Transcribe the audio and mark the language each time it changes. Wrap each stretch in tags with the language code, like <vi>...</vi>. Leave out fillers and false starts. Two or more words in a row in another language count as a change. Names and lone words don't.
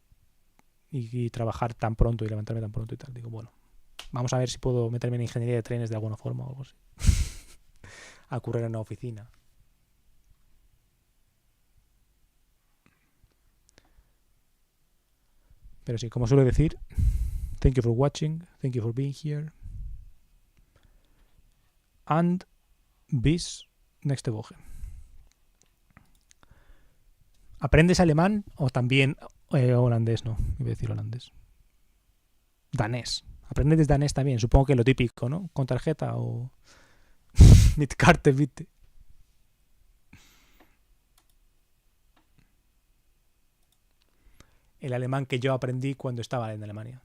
<es>Y trabajar tan pronto y levantarme tan pronto y tal. Digo, bueno, vamos a ver si puedo meterme en ingeniería de trenes de alguna forma o algo así. A currar en una oficina. Pero sí, como suelo decir,</es> <en>thank you for watching, thank you for being here.</en> <de>And bis nächste Woche.</de> <es>¿Aprendes alemán o también holandés? No, iba a decir holandés. Danés. ¿Aprendes danés también? Supongo que lo típico, ¿no? ¿Con tarjeta o</es> <de>mit Karte, bitte?</de> <es>El alemán que yo aprendí cuando estaba en Alemania.</es>